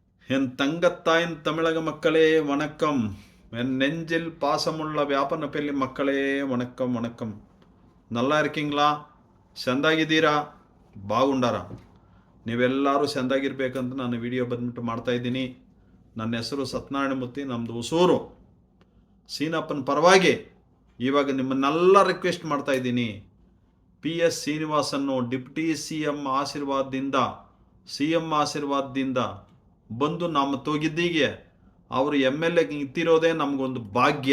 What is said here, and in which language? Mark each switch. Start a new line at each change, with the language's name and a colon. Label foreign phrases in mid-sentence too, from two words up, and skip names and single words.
Tamil: என் தங்கத்தாயின் தமிழக மக்களே வணக்கம். என் நெஞ்சில் பாசமுள்ள ವ್ಯಾಪನಪಲ್ಲಿ மக்களே வணக்கம் வணக்கம். நல்லா இருக்கீங்களா?
Kannada: ಚೆಂದಾಗಿದ್ದೀರಾ?
Telugu: ಬಾಗುಂಡಾರ?
Kannada: ನೀವೆಲ್ಲರೂ ಚೆಂದಾಗಿರ್ಬೇಕಂತ ನಾನು ವಿಡಿಯೋ ಬಂದ್ಬಿಟ್ಟು ಮಾಡ್ತಾ ಇದ್ದೀನಿ. ನನ್ನ ಹೆಸರು ಸತ್ಯನಾರಾಯಣ ಮೂರ್ತಿ, ನಮ್ಮದು ಹೊಸೂರು. ಸೀನಪ್ಪನ ಪರವಾಗಿ ಇವಾಗ ನಿಮ್ಮನ್ನೆಲ್ಲ ರಿಕ್ವೆಸ್ಟ್ ಮಾಡ್ತಾ ಇದ್ದೀನಿ. PS ಶ್ರೀನಿವಾಸನ್ನು ಡಿಪ್ಟಿ CM ಆಶೀರ್ವಾದದಿಂದ ಬಂದು ನಮ್ಮ ತೊಗಿದ್ದೀಗೆ ಅವರು MLA ಇತ್ತಿರೋದೇ ನಮಗೊಂದು ಭಾಗ್ಯ.